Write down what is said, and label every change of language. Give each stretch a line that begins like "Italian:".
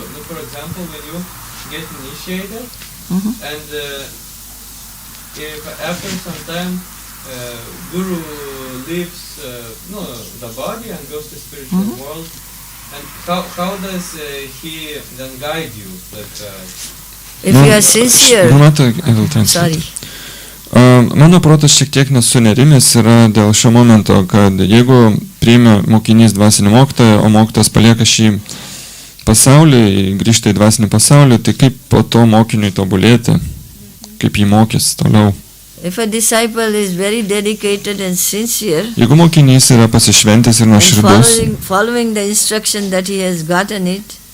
English: No, for example, when you get initiated, and if after some time Guru leaves the body and goes to spiritual world, and how does he then guide you? If you are sincere, sorry.
Lithuanian: Mano protas šiek tiek nesunerimęs yra dėl šio momento, kad jeigu priima mokinys dvasinį mokytoją, o mokytojas palieka šį pasaulį, grįžta į dvasinį pasaulį, tai kaip po to mokiniui tobulėti, kaip jį mokys toliau.
English: If a disciple is very dedicated and sincere,
Lithuanian: jeigu mokinys yra pasišventęs ir nuoširdus,
English: following the instruction that he has gotten it,